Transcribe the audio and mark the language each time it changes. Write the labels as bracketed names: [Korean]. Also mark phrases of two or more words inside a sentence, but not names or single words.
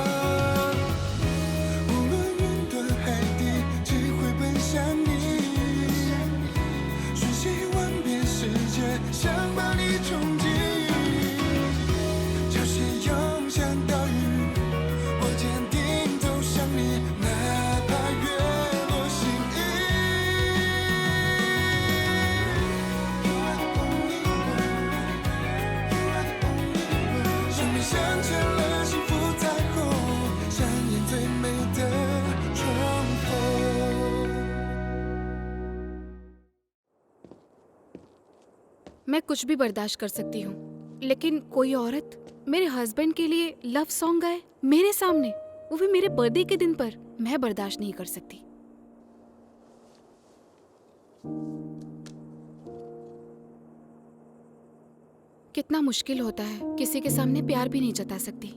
[Chinese] 无论云端海底，只会奔向你，瞬息万变世界，想把你冲击。潮汐涌向岛屿，我坚定走向你，哪怕月落心意。 [English] You are the only one, you are the only one。 [Chinese] 生命镶嵌了幸福彩虹，上演最美的重逢。 [Hindi] मैं कुछ भी बर्दाश्त कर सकती हूँ, लेकिन कोई औरत मेरे हस्बैंड के लिए [English] love song [Hindi] गाए मेरे सामने, वो भी मेरे बर्थडे के दिन पर, मैं बर्दाश्त नहीं कर सकती। कितना मुश्किल होता है, किसी के सामने प्यार भी नहीं जता सकती।